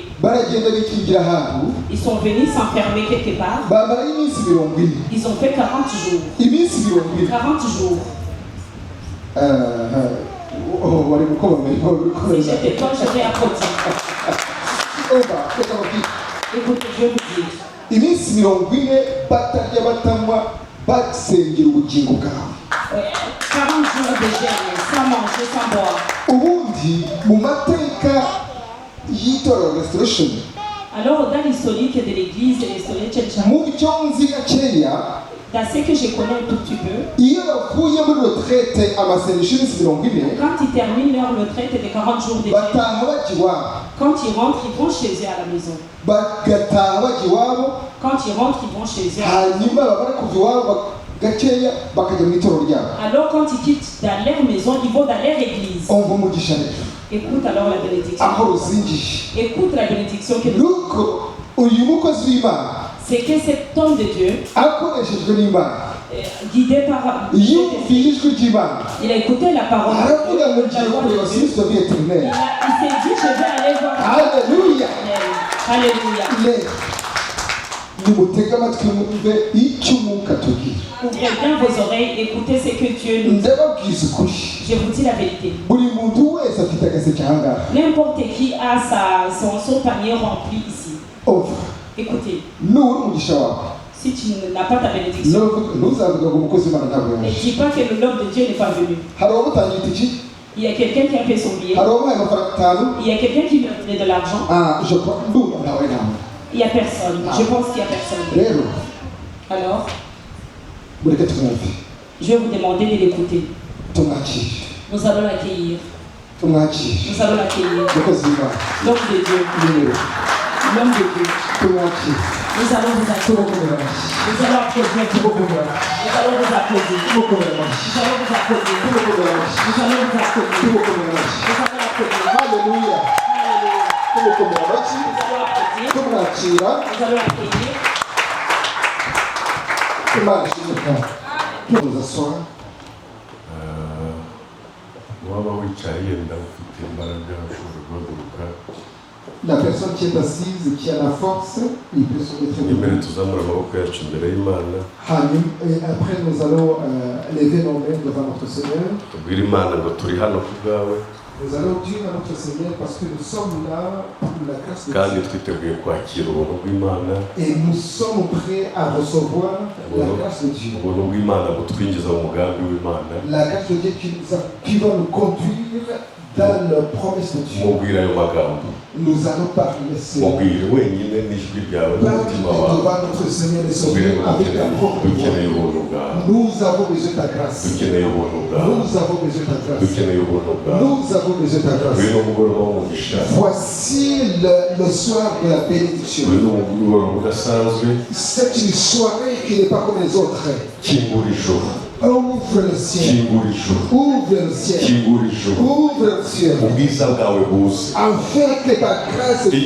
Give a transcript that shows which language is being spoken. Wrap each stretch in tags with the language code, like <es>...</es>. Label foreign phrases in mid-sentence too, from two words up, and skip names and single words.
<fr>Ils sont venus s'enfermer quelque part. Ils ont fait 40 jours. 40 jours. Si j'étais toi, j'aurais applaudi. Écoutez, je vais vous dire.</fr> <rw>Iminsi 40 batarya batanywa basengera ubugingo bwawe.</rw> <fr>40 jours de jeûne, sans manger, sans boire.</fr> <rw>Ubundi mu mateka y'itorero Restoration.</rw> <fr>Alors dans l'historique de l'église Restoration Church,</fr> <rw>mu byo nzi gakeya,</rw> <fr>dans ce que je connais un tout petit peu,</fr> <rw>iyo bavuye muri retraite amasengesho y'iminsi 40,</rw> <fr>quand ils terminent leur retraite de 40 jours de jeûne,</fr> <rw>bataha bajya iwabo.</rw> <fr>quand ils rentrent, ils vont chez eux à la maison.</fr> <rw>Bagataha bajya iwabo.</rw> <fr>Quand ils rentrent, ils vont chez eux.</fr> <rw>Hanyuma babara kuva iwabo gakeya bakajya mu itorero ryabo.</rw> <fr>Alors quand ils quittent dans leur maison, ils vont dans leur église.</fr> <rw>Umva umugisha rero.</rw> <fr>Écoute alors la bénédiction.</fr> <rw>Aho ruzingiye.</rw> <fr>Écoute la bénédiction que nous avons.</fr> <rw>Nuko uyu mukozi w'Imana,</rw> <fr>C'est que cet homme de Dieu,</fr> <rw>akoreshejwe n'Imana,</rw> <fr>guidé par</fr> <rw>yumviye ijwi ry'Imana,</rw> <fr>il a écouté la parole de</fr> <rw>aravuga ngo</rw> <fr>Dieu.</fr> <rw>ngiye kureba Kristo</rw> <fr>vie éternelle. Il s'est dit, je vais aller voir.</fr> <rw>Haleluya.</rw> <fr>Alléluia.</fr> <rw>Nimutege amatwi mwumve icyo umwuka atubwira.</rw> <fr>Ouvrez bien vos oreilles, écoutez ce que Dieu nous dit.</fr> <rw>Ndababwiza ukuri.</rw> <fr>Je vous dis la vérité.</fr> <rw>Buri muntu wese afite agaseke ahangaha.</rw> <fr>N'importe qui a son panier rempli ici. Écoutez.</fr> <rw>Nubura umugisha wawe.</rw> <fr>Si tu n'as pas ta bénédiction,</fr> <rw>ntuzavuga ngo umukozi w'Imana ntabwo</rw> <fr>ne</fr> <rw>yaje.</rw> <fr>dis pas que l'homme de Dieu n'est pas venu.</fr> <rw>Hari uwamutangiye itiki?</rw> <fr>Il y a quelqu'un qui a fait son billet.</fr> <rw>Hari uwamuhaye amafaranga 5.</rw> <fr>Il y a quelqu'un qui lui a donné de l'argent. Je crois</fr> <rw>ndumva nawe nawe.</rw> <fr>Il n'y a personne. Je pense qu'il n'y a personne.</fr> <rw>Rero</rw> <fr>Alors,</fr> <rw>mureke tumwumve.</rw> <fr>je vais vous demander de l'écouter.</fr> <rw>Tumwakire.</rw> <fr>Nous allons l'accueillir.</fr> <rw>Tumwakire.</rw> <fr>Nous allons l'accueillir.</fr> <rw>Umukozi w'Imana.</rw> <fr>L'homme de Dieu. L'homme de Dieu.</fr> <rw>Tumwakire.</rw> <fr>Nous allons vous applaudir. Nous allons applaudir. Nous allons vous applaudir. Nous allons vous applaudir. Nous allons vous applaudir. Nous allons applaudir.</fr> <rw>Haleluya. Tumukomera amashyi. Tumwakira.</rw> <fr>Nous allons accueillir.</fr> <rw>Imana ishimwe cyane. Tuzasoma. Waba wicaye yenda ufite imbaraga ushobora guhaguruka.</rw> <fr>La personne qui est assise, qui a la force, il peut se mettre</fr> <rw>imbere tuzamura amaboko yacu imbere y'Imana.</rw> <fr>Et après nous allons lever nos mains devant notre Seigneur.</fr> <rw>Tubwire Imana ngo turi hano ku bwawe.</rw> <fr>Nous allons dire à notre Seigneur parce que nous sommes là pour la grâce de</fr> <rw>kandi</rw> <fr>Dieu.</fr> <rw>twiteguye kwakira ubuntu b'Imana.</rw> <fr>Et nous sommes prêts à recevoir la grâce de Dieu.</fr> <rw>Ubuntu bw'Imana butwinjiza mu mugambi w'Imana.</rw> <fr>La grâce de Dieu qui va nous conduire dans la promesse de Dieu.</fr> <rw>Mubwire ayo magambo.</rw> <fr>Nous allons parler</fr> <rw>mubwire wenyine n'ijwi ryawe n'umutima wawe. Mubwire ngo dukeneye ubuntu bwawe.</rw> <fr>Nous avons besoin de ta grâce.</fr> <rw>Dukeneye ubuntu bwawe.</rw> <fr>Nous avons besoin de ta grâce.</fr> <rw>Dukeneye ubuntu bwawe.</rw> <fr>Nous avons besoin de ta grâce.</fr> <rw>Uyu ni umugoroba w'umugisha.</rw> <fr>Voici le soir de la bénédiction.</fr> <rw>Uyu ni umugoroba udasanzwe.</rw> <fr>C'est une soirée qui n'est pas comme les autres.</fr> <rw>Kingura ijuru.</rw> <fr>Ouvre le ciel.</fr> <rw>Kingura ijuru.</rw> <fr>Ouvre le ciel.</fr> <rw>Kingura ijuru.</rw> <fr>Ouvre le ciel.</fr> <rw>Ubwiza bwawe buze.</rw> <fr>Afin que ta grâce puisse.</fr>